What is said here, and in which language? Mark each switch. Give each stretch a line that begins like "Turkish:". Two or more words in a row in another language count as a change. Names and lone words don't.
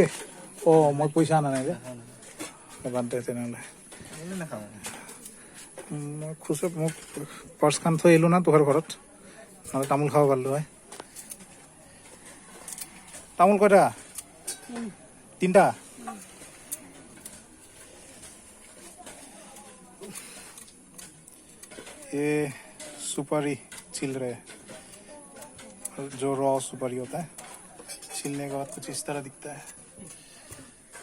Assamese: অ মই পইচা অনা নাই যে, বাদ দে তেনেহ'লে। মই খুচুৰা মোক পাৰ্চখন থৈ আহিলোঁ না তোহাৰ ঘৰত, নহ'লে তামোল খাব পাৰিলোঁ হয়। তামোল কয়টা? তিনিটা?
Hindi: ये सुपारी छिल रहे हैं, जो रॉ सुपारी होता है, छिलने के बाद कुछ इस तरह दिखता है।